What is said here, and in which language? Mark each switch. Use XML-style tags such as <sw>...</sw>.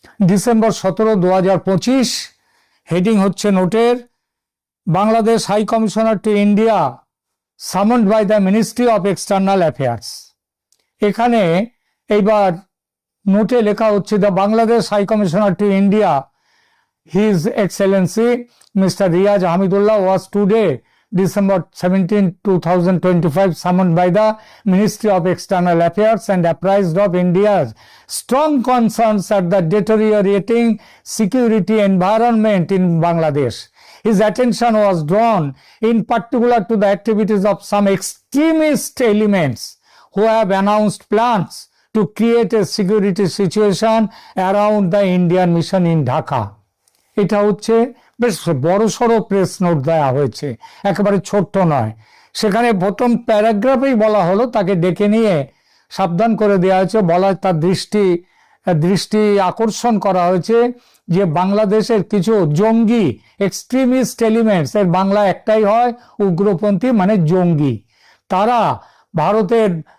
<en>December 17, 2025, heading</en> <bn>হচ্ছে নোটের,</bn> <en>Bangladesh high commissioner to India summoned by the ministry of external affairs.</en> <bn>এখানে এইবার নোটে লেখা হচ্ছে,</bn> <en>The Bangladesh high commissioner to India His Excellency Mr. Riyaz Hamidullah was today, December 17, 2025, summoned by the Ministry of External Affairs and apprised of India's strong concerns at the deteriorating security environment in Bangladesh. His attention was drawn in particular to the activities of some extremist elements who have announced plans to create a security situation around the Indian mission in Dhaka.</en> <bn>এটা হচ্ছে বেশ বড়সড় press note দেওয়া হয়েছে, একেবারে ছোট্ট নয়। সেখানে প্রথম প্যারাগ্রাফেই বলা হলো, তাকে ডেকে নিয়ে সাবধান করে দেওয়া হয়েছে, তার দৃষ্টি আকর্ষণ করা হয়েছে যে বাংলাদেশের কিছু জঙ্গি এক্সট্রিমিস্ট এলিমেন্টস, এর বাংলা একটাই হয় উগ্রপন্থী জঙ্গি, তারা ভারতের</bn>